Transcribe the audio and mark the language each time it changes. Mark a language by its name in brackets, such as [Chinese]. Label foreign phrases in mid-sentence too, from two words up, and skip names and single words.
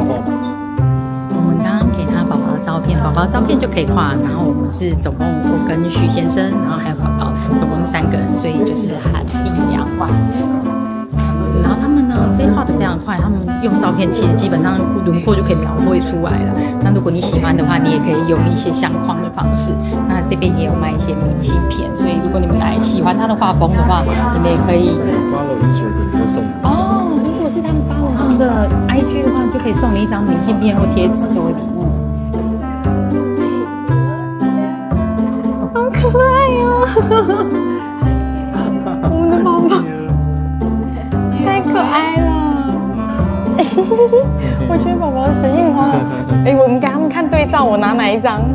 [Chinese] 我們剛剛給他寶寶的照片，寶寶照片就可以畫。然後我們是總共我跟許先生，然後還有寶宝，總共是3個人，所以就是韓幣2萬。然後他們呢，畫得非常快，他們用照片其實基本上輪廓就可以描繪出來了。那如果你喜歡的話，你也可以用一些相框的方式。那這邊也有賣一些明信片，所以如果你們來喜歡他的畫風的話，你们也可以哦。如果是他们发了他们的 IG 的話，就可以送你一張明信片或貼紙作為禮物。好可愛哦！我們的寶寶。太可愛了！我覺得寶寶的神韻花，我們給他們看對照，我拿哪一張？